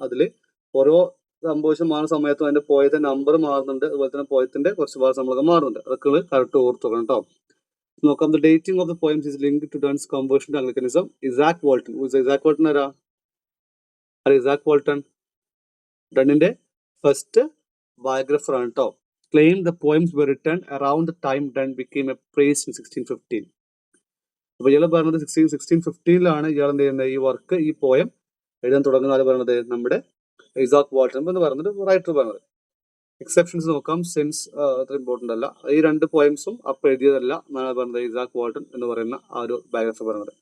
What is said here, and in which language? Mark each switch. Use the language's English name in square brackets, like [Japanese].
[Malayalam] അതിൽ ഓരോ കമ്പോസിഷൻ മാറുന്ന സമയത്തും അതിന്റെ പോയത്തിന്റെ നമ്പർ മാറുന്നുണ്ട്, അതുപോലെ തന്നെ പോയത്തിന്റെ കുറച്ച് ഭാഗം നമ്മളൊക്കെ മാറുന്നുണ്ട്. അതൊക്കെ കറക്റ്റ് ഓർത്തു വെക്കണം കേട്ടോ. നോക്കാം. [English] The dating of the poems is linked to Donne's conversion to Anglicanism. Isaac Walton. Isaac Walton ആരാ? [Malayalam] ഇസാക് വാൾട്ടൺ ഡണ്ണിന്റെ ഫസ്റ്റ് ബയോഗ്രഫർ ആണ് കേട്ടോ. Claim the poems [English] were written around the time Dunn became a priest in 1615. [Malayalam] അപ്പൊ ഇയാൾ പറഞ്ഞത് 1615 ഇയാൾ എന്ത് ചെയ്യുന്നത്, ഈ വർക്ക്, ഈ പോയം എഴുതാൻ തുടങ്ങുന്ന ആര് പറഞ്ഞത്? നമ്മുടെ ഇസാക് വാൾട്ടൺ എന്ന് പറഞ്ഞത് റൈറ്റർ പറഞ്ഞത്. എക്സെപ്ഷൻസ് നോക്കാം, സെൻസ് അത്ര ഇമ്പോർട്ടന്റ് അല്ല. ഈ 2 പോയംസും അപ്പൊ എഴുതിയതല്ല എന്നാണ് പറഞ്ഞത് ഇസാക് വാൾട്ടൺ എന്ന് പറയുന്ന ആ ഒരു ബയോഗ്രഫർ പറഞ്ഞത്.